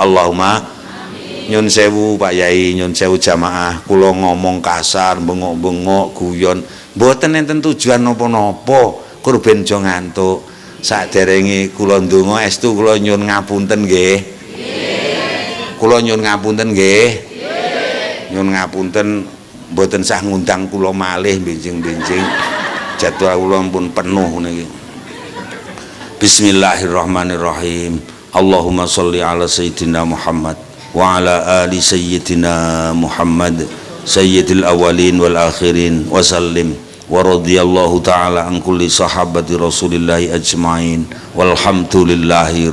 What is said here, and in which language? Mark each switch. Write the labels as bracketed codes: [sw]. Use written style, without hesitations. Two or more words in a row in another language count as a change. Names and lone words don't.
[jv] Allahumma nyun sewu Pak Yai, nyun sewu jamaah, kula ngomong kasar, bengok-bengok, guyon, mboten enten tujuan napa-napa, kurben aja ngantuk. Saderenge kula ndonga estu kula nyun ngapunten nggih. Nggih. Kula nyun ngapunten nggih. Nggih. Nyun ngapunten mboten sah ngundang kula malih benjing-benjing. Jadwal kula pun penuh niki. Bismillahirrahmanirrahim. [ar] اللهم صل على سيدنا محمد وعلى آل سيدنا محمد سيد الأولين والآخرين وسلم ورضي الله تعالى عن كل صحابة رسول الله أجمعين والحمد لله